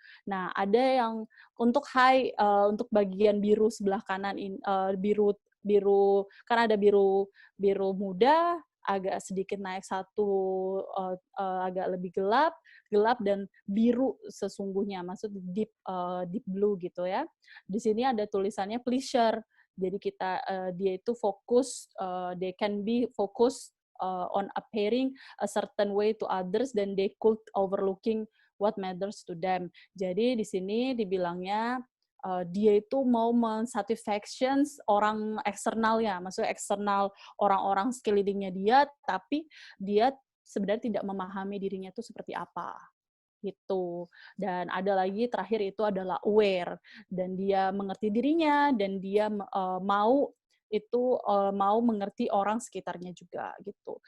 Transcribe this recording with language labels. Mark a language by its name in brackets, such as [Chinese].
[Indonesian] Nah, ada yang untuk untuk bagian biru sebelah kanan, biru kan ada biru muda, agak sedikit naik satu, agak lebih gelap dan biru sesungguhnya, maksud deep blue gitu ya. Di sini ada tulisannya pleasure. Jadi dia itu fokus, [English] they can be focused on appearing a certain way to others, then they could overlooking what matters to them. [Indonesian] Jadi di sini dibilangnya dia itu mau mensatisfaction orang eksternalnya, maksudnya eksternal orang-orang sekelilingnya dia, tapi dia sebenarnya tidak memahami dirinya itu seperti apa gitu. Dan ada lagi terakhir itu adalah aware, dan dia mengerti dirinya dan dia mau mengerti orang sekitarnya juga gitu.